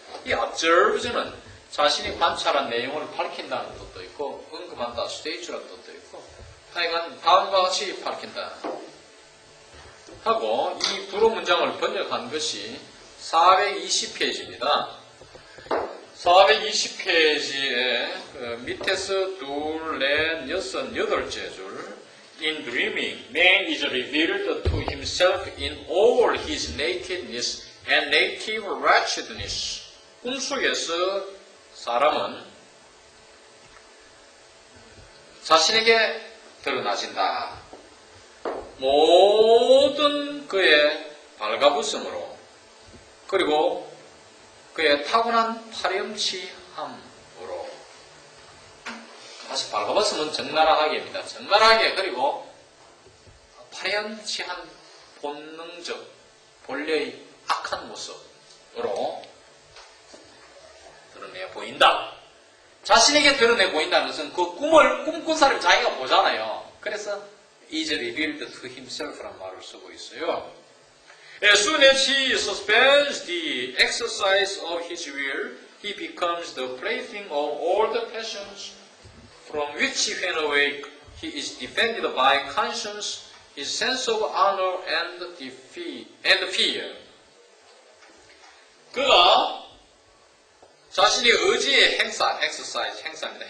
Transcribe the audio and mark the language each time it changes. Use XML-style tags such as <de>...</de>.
<ko>이 observes는 자신이 관찰한 내용을 밝힌다는 뜻도 있고 언급한다, state라는 뜻도 있고 하여간 다음과 같이 밝힌다 하고 이 불어 문장을 번역한 것이 420페이지입니다. 420페이지에 밑에서 둘, 넷, 여섯, 여덟째 줄</ko> <en>In dreaming, man is revealed to himself in all his nakedness and native wretchedness.</en> <ko>꿈속에서 사람은 자신에게 드러나진다. 모든 그의 발가벗음으로 그리고 그의 타고난 파렴치함으로 다시 발가벗음은 적나라하게입니다. 적나라하게 그리고 파렴치한 본능적 본래의 악한 모습으로 드러내 보인다. 자신에게 드러내 보인다는 것은 그 꿈을 꿈꾼 사람이 자기가 보잖아요. 그래서</ko> <en>is revealed to himself</en> <ko>라는 말을 쓰고 있어요.</ko> <en>As soon as he suspends the exercise of his will, he becomes the plaything of all the passions from which when awake he is defended by conscience, his sense of honor and fear.</en> <ko>그가 자신의 의지의 행사입니다.</ko>